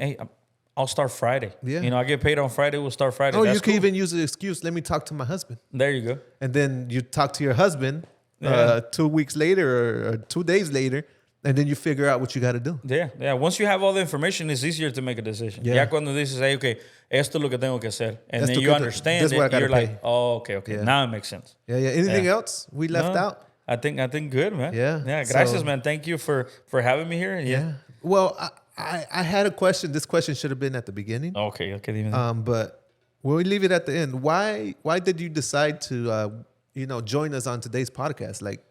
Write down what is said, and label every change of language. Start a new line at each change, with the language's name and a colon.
English: Hey, I'll start Friday. I get paid on Friday. We'll start Friday. Oh, you can even use the excuse, let me talk to my husband. There you go. And then you talk to your husband 2 weeks later or 2 days later. And then you figure out what you got to do. Yeah. Once you have all the information, it's easier to make a decision.
Spanish: Ya cuando dices, hey, okay, esto es lo que tengo que hacer.
English: And then you understand it, you're like, oh, okay. Now it makes sense. Yeah. Anything else we left out? I think good, man. Yeah.
Spanish: Gracias, man.
English: Thank you for having me here. Yeah. Well, I had a question. This question should have been at the beginning. Okay. But we'll leave it at the end. Why did you decide to join us on today's podcast?